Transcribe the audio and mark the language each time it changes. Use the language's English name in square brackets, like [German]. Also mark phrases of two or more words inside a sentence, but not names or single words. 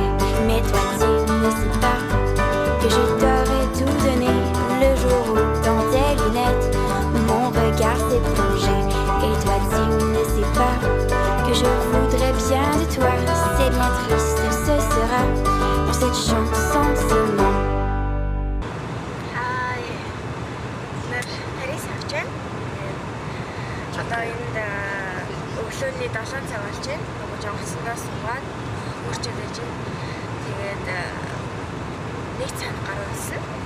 [French] Mais toi tu ne sais pas que je t'aurais tout donné le jour où dans tes lunettes mon regard s'est plongé. Et toi tu ne sais pas que je voudrais bien de toi. C'est bien triste, ce sera pour cette chanson seulement. [Mongolian] Одоо энд өглөөний 7 цаг болж байна. Нөгөө жонгоцноос суугаад үрчээд байж байна. Тэгээд нэг цаг гаруй болсон.